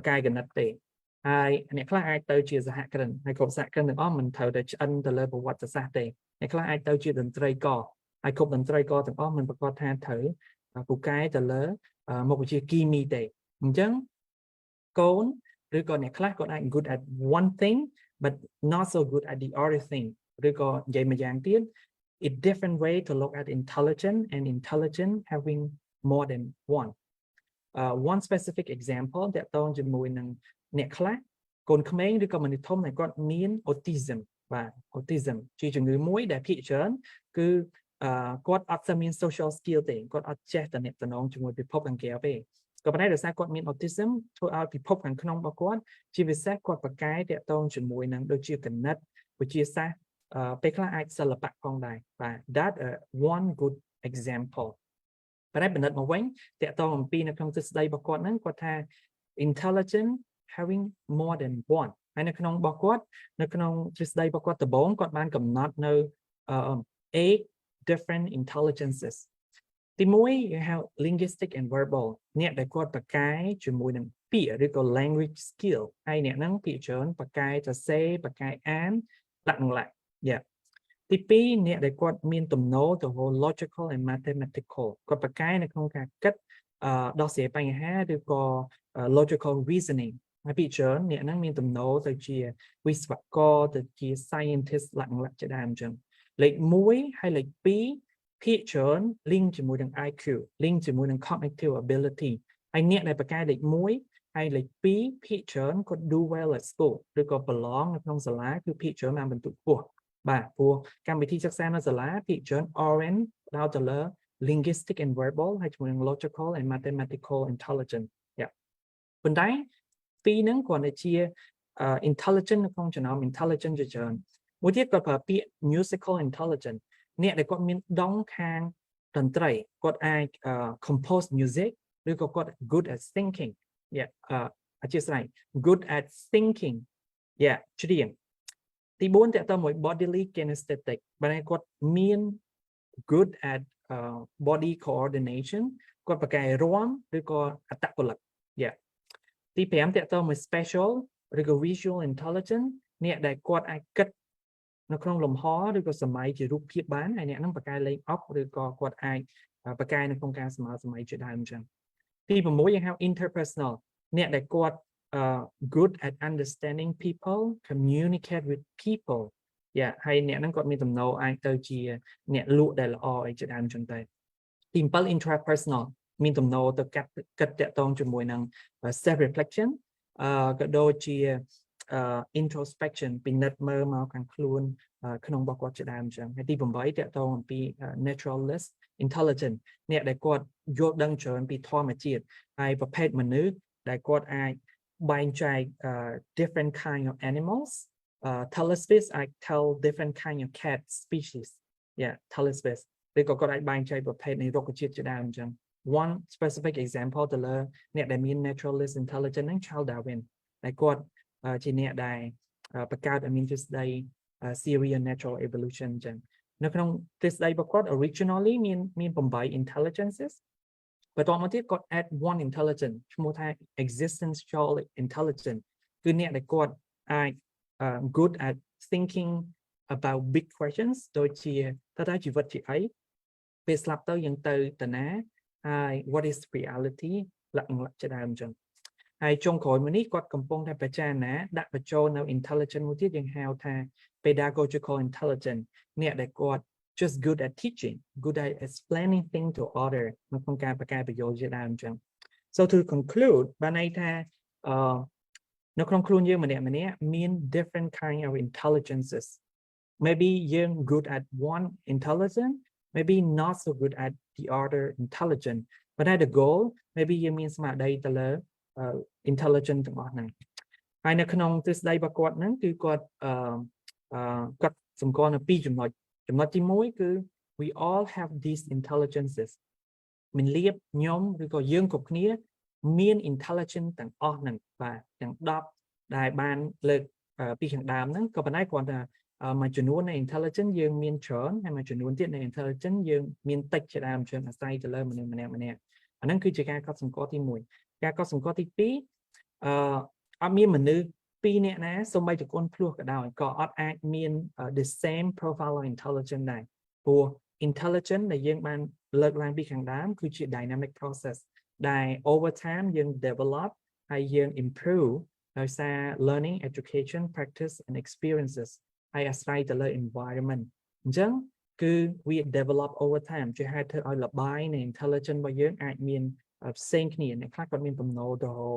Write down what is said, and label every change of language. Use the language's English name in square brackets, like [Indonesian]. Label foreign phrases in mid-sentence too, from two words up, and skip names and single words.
[Khmer] កាយគណិតទេហើយអ្នកខ្លះអាចទៅជាសហគ្រិនហើយគ្រប់សហគ្រិនទាំងអស់មិនត្រូវតែឆ្អិនទៅលើប្រវត្តិសាស្ត្រទេអ្នកខ្លះអាចទៅជាតន្ត្រីករហើយគ្រប់តន្ត្រីករទាំងអស់មិនប្រកាសថាត្រូវពូកែទៅលើមុខវិជ្ជាគីមីទេអញ្ចឹងកូនឬក៏អ្នកខ្លះគាត់អាច [English] good at one thing but not so good at the other thing [Khmer] ឬក៏និយាយមួយយ៉ាងទៀត [English] a different way to look at intelligence and intelligence having more than one specific example [Khmer] តាក់ទងជាមួយនឹងអ្នកខ្លះកូនក្មេងឬក៏មនុស្សធំដែលគាត់មាន autism បាទ autism ជាជំងឺមួយដែលភាគច្រើនគឺគាត់អត់ ស្មាន [English] social skill [Khmer] ទេគាត់អត់ចេះតំណែងជាមួយពិភពខាងក្រៅទេក៏ប៉ុន្តែដោយសារគាត់មាន autism ធ្វើឲ្យពិភពខាងក្នុងរបស់គាត់ជាពិសេសគាត់ប្រកែតាក់ទងជាមួយនឹងដូចជាគណិតវិទ្យាសាស្ត្រពេលខ្លះអាចសិល្បៈផងដែរបាទ [English] that one good example [Khmer] ប៉ុន្តែបណ្ឌិតមកវិញតាក់ទងអំពីនៅក្នុងទស្សនវិជ្ជារបស់គាត់ហ្នឹងគាត់ថា [English] intelligent having more than one [Khmer] ហើយនៅក្នុងរបស់គាត់នៅក្នុងទស្សនវិជ្ជារបស់គាត់ដំបូងគាត់បានកំណត់នៅ 8 [English] different intelligences [Khmer] ទី1គេហៅ [English] linguistic and verbal [Khmer] អ្នកដែលគាត់ប្រកែជាមួយនឹងពាក្យឬក៏ [English] language skill [Khmer] ហើយអ្នកហ្នឹងភាគច្រើនប្រកែសរសេរប្រកែអានដាក់នឹងឡាក់ទី2អ្នកដែលគាត់មានទំនោរទៅ [English] logical and mathematical [Khmer] គាត់ប្រកែនៅក្នុងការគិតដោះស្រាយបញ្ហាឬក៏ [English] logical reasoning [Khmer] ហើយភាគច្រើនអ្នកហ្នឹងមានទំនោរទៅជាវិស្វករ ទៅជា scientist លក្ខណៈជាដើមអញ្ចឹងលេខ1ហើយលេខ2ភាគច្រើន link ជាមួយនឹង IQ link ជាមួយនឹង [English] cognitive ability [Khmer] ហើយអ្នកដែលប្រកែលេខ1ហើយលេខ2ភាគច្រើនគាត់ [English] do well at school [Khmer] ឬក៏ប្រឡងនៅក្នុងសាលាគឺភាគច្រើនបានបន្ទុកខ្ពស់បាទព្រោះកម្មវិធីសិក្សា នៅសាលាភាគច្រើន orient ដល់ទៅលើ [English] linguistic and verbal [Khmer] ហើយជាមួយនឹង [English] logical and mathematical intelligence [Khmer] ប៉ុន្តែពីរហ្នឹងគ្រាន់តែជា intelligent នៅក្នុងចំណោម intelligent ជាច្រើនមួយទៀតគាត់ប្រើពាក្យ [English] musical intelligence [Khmer] អ្នកដែលគាត់មានដង់ ខាងតន្ត្រីគាត់អាច [English] compose music [Khmer] ឬក៏គាត់ [English] good at thinking [Khmer] អធិស្ឋាន [English] good at thinking [Khmer] ច្រៀងទី4តើតើមួយ [English] bodily kinesthetic [Khmer] បើគាត់មាន [English] good at body coordination [Khmer] គាត់ប្រកែរាំឬក៏អត្តពលិកទី5តើតើមួយ special ឬក៏ [English] visual intelligence [Khmer] អ្នកដែលគាត់អាច គិតនៅក្នុងលំហឬក៏សម័យជារូបភាពបានហើយអ្នកហ្នឹងប្រកែលេខអុកឬក៏គាត់អាចប្រកែនៅក្នុងការសម័យជាដើមអញ្ចឹងទី6យើងហៅ interpersonal អ្នកដែលគាត់ [English] good at understanding people communicate with people yeah [Khmer] ហើយអ្នកហ្នឹងគាត់មានទំនោរអាចទៅជាអ្នកលក់ដែលល្អអីជាដើមចឹងទៅទី7 intrapersonal មានទំនោរទៅកាត់គិតតាក់ទងជាមួយនឹង [English] self reflection [Khmer] ក៏ដូចជា introspection ពិនិត្យមើលមកខាងខ្លួនក្នុងរបស់គាត់ជាដើមចឹងហើយទី8តាក់ទងអំពី [English] naturalist intelligent [Khmer] អ្នកដែលគាត់យល់ដឹងច្រើនពីធម្មជាតិហើយប្រភេទមនុស្សដែលគាត់អាចបែងចែក [English] different kind of animals telespace I tell different kind of cat species yeah telespace [Khmer] ឬក៏គាត់អាចបែងចែកប្រភេទនៃរុក្ខជាតិជាដើមអញ្ចឹង [English] one specific example [Khmer] ទៅលើអ្នកដែលមាន [English] naturalist intelligence [Khmer] ហ្នឹង Charles Darwin ដែលគាត់ជាអ្នកដែលបង្កើតឲ្យមានទ្រឹស្ដី [English] theory of natural evolution [Khmer] អញ្ចឹងនៅក្នុងទ្រឹស្ដីរបស់គាត់ originally មាន8 intelligences បន្ទាប់មកទៀតគាត់ [English] add one intelligence [Khmer] ឈ្មោះថា [English] existential intelligence [Khmer] គឺអ្នកដែលគាត់អាច [English] good at thinking about big questions [Khmer] ដូចជាតើជីវិតជាអីពេលស្លាប់ទៅយើងទៅតាណា ហើយ [English] what is reality [Khmer] លក្ខណៈជាដើមអញ្ចឹងហើយចុងក្រោយមកនេះគាត់កំពុងតែពិចារណាដាក់បញ្ចូលនៅ intelligence មួយទៀតយើងហៅថា [English] pedagogical intelligence [Khmer] អ្នកដែលគាត់ [English] just good at teaching good at explaining things to other [Khmer] នៅ ក្នុងការបង្កើតប្រយោជន៍ជាដើមអញ្ចឹង [English] so to conclude [Khmer] បានន័យថានៅក្នុងខ្លួនយើងម្នាក់ៗមាន [English] different kind of intelligences maybe you're good at one intelligence maybe not so good at the other intelligence but at the goal maybe you mean [Khmer] ស្មារតីទៅលើ [English] intelligence [Khmer] ទាំងអស់ហ្នឹងហើយនៅក្នុងទ្រឹស្ដីរបស់ គាត់ហ្នឹងគឺគាត់គាត់សម្គាល់នៅពីរចំណុចទី1គឺ [English] we all have these intelligences [Khmer] មិនលៀបខ្ញុំឬក៏យើងគ្រប់គ្នាមាន intelligence ទាំងអស់ហ្នឹងបាទទាំង10ដែលបានលើកពីខាងដើមហ្នឹងក៏ប៉ុន្តែគ្រាន់តែមួយចំនួននៃ intelligence យើងមានច្រើនហើយមួយចំនួនទៀតនៃ intelligence យើងមានតិចជាដើមច្រើនអាស្រ័យទៅលើមនុស្សម្នាក់អាហ្នឹងគឺជាការកត់សម្គាល់ទី1ការកត់សម្គាល់ទី 2អត់មានមនុស្ស2នាក់ណាសូម្បីតែកូនភ្លោះក៏ដោយក៏អត់អាចមាន [English] the same profile of intelligence [Khmer] ដែរព្រោះ intelligence ដែលយើងបានលើកឡើងពីខាងដើមគឺជា [English] dynamic process [Khmer] ដែល [English] over time [Khmer] យើង develop ហើយយើង improve ដោយសារ [English] learning education practice and experiences [Khmer] ហើយអាស្រ័យទៅលើ environment អញ្ចឹងគឺ [English] we develop over time [Khmer] ជាហេតុធ្វើឲ្យលបាយនៃ intelligence របស់យើងអាចមានផ្សេងគ្នាអ្នកខ្លះគាត់មានទំនោរទៅ